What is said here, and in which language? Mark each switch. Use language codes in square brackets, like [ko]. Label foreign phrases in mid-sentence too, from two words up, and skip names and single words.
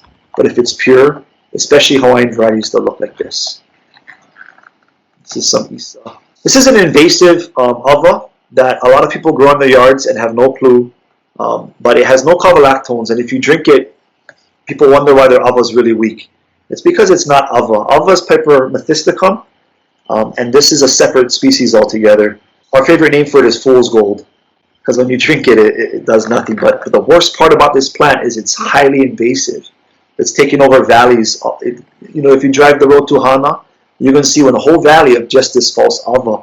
[en] But if it's pure, especially Hawaiian varieties, they'll look like this. This is some isa. This is an invasive ʻawa that a lot of people grow in their yards and have no clue, but it has no carbolactones, and if you drink it, people wonder why their ʻawa is really weak. It's because it's not ʻawa. ʻawa is Piper methysticum, and this is a separate species altogether. Our favorite name for it is fool's gold, because when you drink it, it does nothing. But the worst part about this plant is it's highly invasive. It's taking over valleys. If you drive the road to Hana, you're going to see a whole valley of just this false ʻawa.